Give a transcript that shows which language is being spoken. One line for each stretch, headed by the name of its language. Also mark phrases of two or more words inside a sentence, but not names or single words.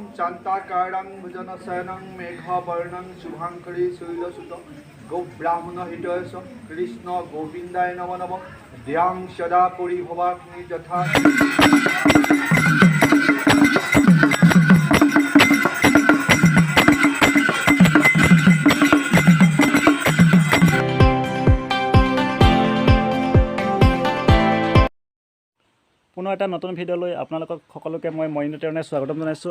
Sanskrit: शान्ताकारं भुजनशयनं मेघवर्णं शुभाङ्करी शैलसुतं गोब्राह्मणहितैष कृष्ण गोविन्दाय नमो नमः ध्यां सदा परिभवाग्नि यथा
Assamese: পুনৰ এটা নতুন ভিডিঅ'লৈ আপোনালোকক সকলোকে মই মৰিণতেৰণে স্বাগতম জনাইছোঁ।